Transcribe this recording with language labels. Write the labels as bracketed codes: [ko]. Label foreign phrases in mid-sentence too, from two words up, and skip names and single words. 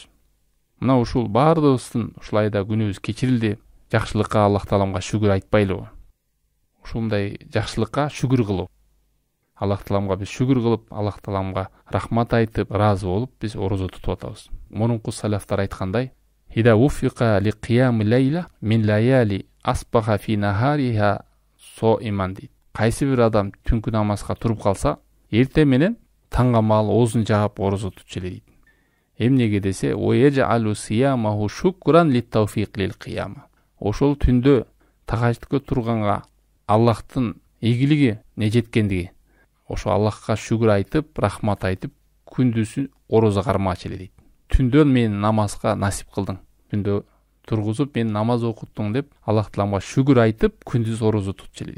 [ky] Мына ушул баардыгыбыздын ушулайда күнөөбүз кечирилди, жакшылыкка Аллах Тааламга шүгүр айтпайлыбы? Ушундай жакшылыкка шүгүр кылып, Аллах Тааламга биз шүгүр кылып, Аллах Тааламга рахмат айтып, ыраазы болуп, биз орозо тутуп атабыз. [ar] Мурунку салафтар айткандай, "إذا وفق لقيام ليلة من الليالي أصبح في نهارها صائما" дейт. [ky] Кайсы бир адам түнкү намазга туруп калса, эрте менен таңга маал оозун жаап орозо тутчу эле дейт. [ar] Эмнеге десе, "يجعل صيامه شكرا للتوفيق للقيام". [ky] Ошол түндө тахаждыкка турганга Аллахтын ийгилиги не жеткендиги, ошо Аллахка шүгүр айтып, рахмат айтып, күндүзү орозо кармачу эле дейт. Түндөн мен намазга насип кылдың. Түндө тургузуп мен намаз окуттуң деп Аллах Тааламга шүгүр айтып, күндүз орозо тутчу эле дейт.